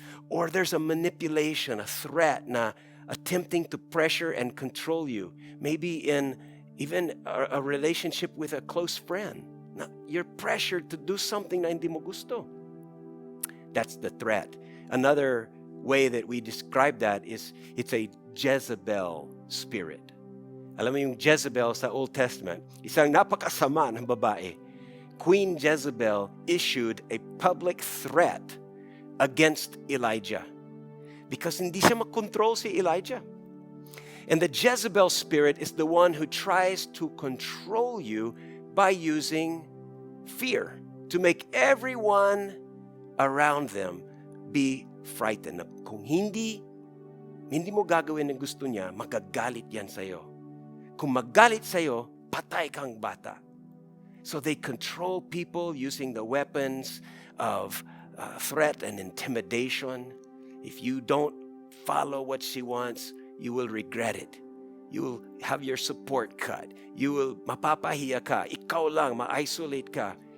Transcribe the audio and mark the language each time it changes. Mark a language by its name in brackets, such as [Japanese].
[English] Or there's a manipulation, a threat na attempting to pressure and control you. Maybe in even a relationship with a close friend. Na you're pressured to do something na [Filipino] hindi mo gusto. [English] That's the threat. Another way that we describe that is it's a Jezebel spirit. [Filipino] Alam mo yung Jezebel sa Old Testament, isang napakasama ng babae. [English] Queen Jezebel issued a public threat against Elijah because [Filipino] hindi siya makontrol si Elijah. [English] And the Jezebel spirit is the one who tries to control you by using fear to make everyone around them be frightened. [Filipino] Kung hindi mo gagawin ang gusto niya, magagalit yan sa'yo. Kung magalit sa'yo, patay kang bata. [English] So they control people using the weapons of threat and intimidation. If you don't follow what she wants, you will regret it. You will have your support cut. You will [Filipino] mapapahiya ka. Ikaw lang, ma-isolate ka.